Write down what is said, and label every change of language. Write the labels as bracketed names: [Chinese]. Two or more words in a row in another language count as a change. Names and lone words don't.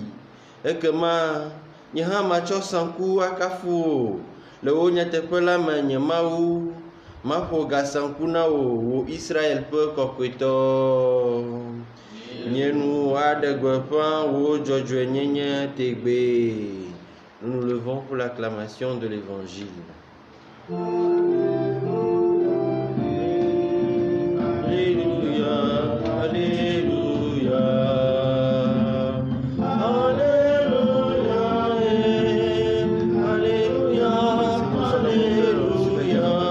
[Ewe] Ekema nye hã matsɔ saŋku akafu wò le wò nyateƒe la me nye Mawu, maƒo gasaŋku na wò, wò Israel ƒe kɔkɔetɔ. Nye nu aɖe gbeƒã wò dzɔdzɔenyenye tegbe. [French] Nous nous levons pour l'acclamation de l'Évangile. Alléluia, Alléluia, Alléluia, Alléluia, Alléluia.